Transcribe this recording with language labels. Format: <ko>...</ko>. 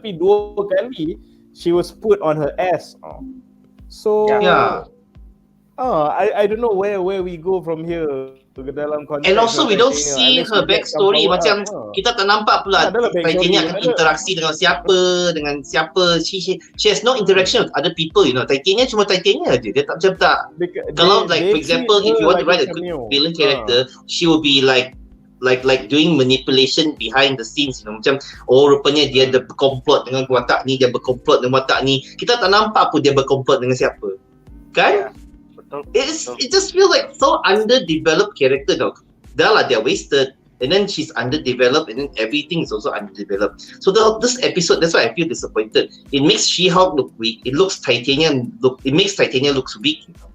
<ms>Tapi 2 kali</ms> <en>she was put on her ass. So I don't know where we go from here</en> <ms>ke dalam konteks.</ms> <en>And also we don't see her backstory.</en> <ms>Macam kita tak nampak pula Titania akan interaksi dengan siapa.</ms> <en>She has no interaction with other people.</en> <ms>Titania cuma Titania aja. Dia tak macam tak.</ms> <en>Kalau like for example, if you want to write a good villain character, she will be like doing manipulation behind the scenes.</en> <ms>Macam rupanya dia ada berkomplot dengan watak ni, dia berkomplot dengan watak ni. Kita tak nampak pun dia berkomplot dengan siapa. Kan?</ms> <en>It just feels like so underdeveloped character now.</en> <ms>Dah lah,</ms> <en>they're wasted, and then she's underdeveloped, and then everything is also underdeveloped. So this episode, that's why I feel disappointed. It makes She-Hulk look weak. It makes Titania looks weak.</en>